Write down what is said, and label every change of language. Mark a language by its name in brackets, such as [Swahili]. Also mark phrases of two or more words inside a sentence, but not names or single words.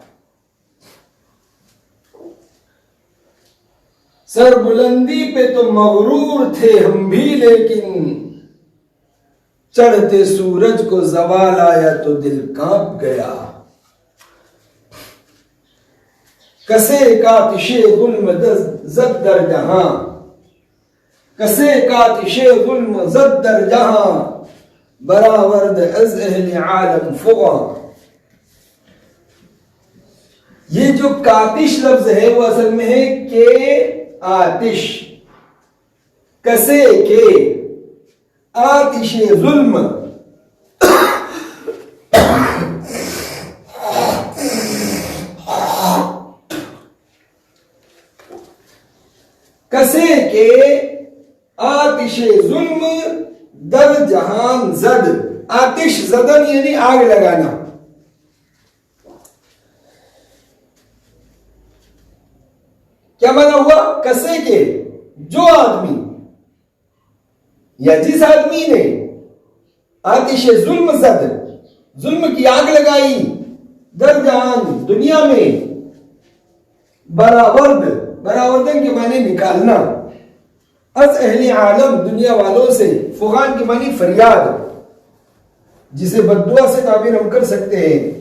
[Urdu] سر بلندی پہ تو مغرور تھے ہم بھی، لیکن چڑھتے سورج کو زوال آیا تو دل کانپ گیا۔ [Persian] کسے کاتش ظلم زد در جہاں، کسے کاتش ظلم زد در جہاں، براورد از اہل عالم فغاں۔ [Urdu] یہ جو کاتش لفظ ہے وہ اصل میں ہے کہ آتش، [Persian] کسے کے آتش ظلم، کسے کے آتش ظلم در جہان زد، آتش زدن [Urdu] یعنی آگ لگانا۔ کیا مانا ہوا؟ کسے کے، جو آدمی یا جس آدمی نے [Persian] آتش ظلم زد، [Urdu] ظلم کی آگ لگائی، [Persian] در جہان [Urdu] دنیا میں، براورد، براوردن کے معنی نکالنا، [Persian] از اہل عالم [Urdu] دنیا والوں سے، فغان کے معنی فریاد، جسے بددعا سے تعبیر ہم کر سکتے ہیں۔